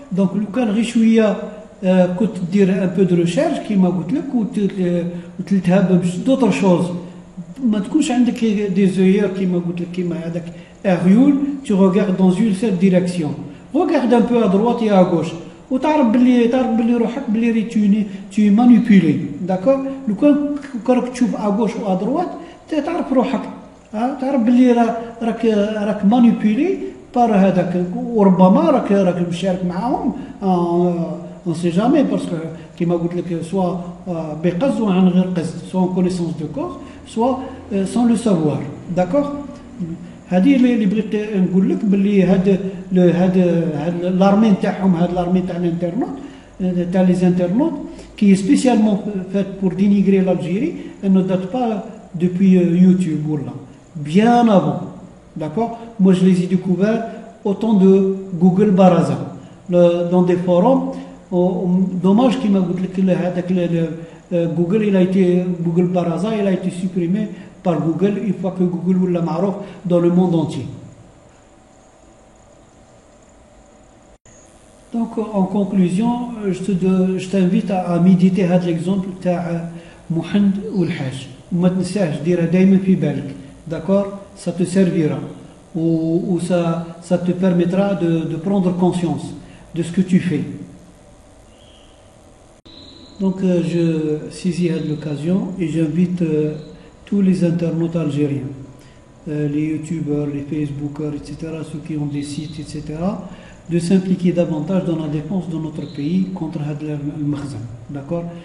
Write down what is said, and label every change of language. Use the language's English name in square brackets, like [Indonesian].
[Arabic] Donc لو كان غير شويه كنت دير [French] un peu de recherche [Arabic] كيما قلت لك وتلتهب [French] d'autres choses [Arabic] ما تكونش عندك [French] des œillères [Arabic] كيما قلت لك كيما هذاك ريول [French] tu regardes dans une seule direction. Regarde un peu à droite et à gauche [Arabic] وتعرف باللي روحك باللي [French] tu es manipulé, d'accord. [Arabic] لو كان راك تشوف [French] à gauche ou à droite [Arabic] تعرف روحك تعرف باللي راك مانيبيلي بار هذاك وربما راك مشارك معاهم [French] on sait jamais parce que [Arabic] كيما قلت لك سوا بقصد وعن غير قصد [French] soit en connaissance de cause soit sans le savoir, d'accord. [Arabic] هذه اللي بغيت نقول لك باللي هاد لارمي تاعهم هاد لارمي تاع الانترنت تاع لي انترنت [French] qui est spécialement faite pour dénigrer l'Algérie, elle ne date pas depuis YouTube ou là, bien avant, d'accord. Moi je les ai découverts au temps de Google Baraza dans des forums. Dommage qu'il m'a dit que Google Baraza il a été supprimé par Google une fois que Google l'a معروف dans le monde entier. Donc en conclusion, je t'invite à méditer [Arabic] هذا l'exemple تاع محند والحاج وما تنساش ديرها دائما في بالك, d'accord. [French] Ça te servira ou ça te permettra de prendre conscience de ce que tu fais. Donc je saisis l'occasion et j'invite tous les internautes algériens, les youtubeurs, les facebookers, etc., ceux qui ont des sites, etc., de s'impliquer davantage dans la défense de notre pays contre le Makhzen. D'accord.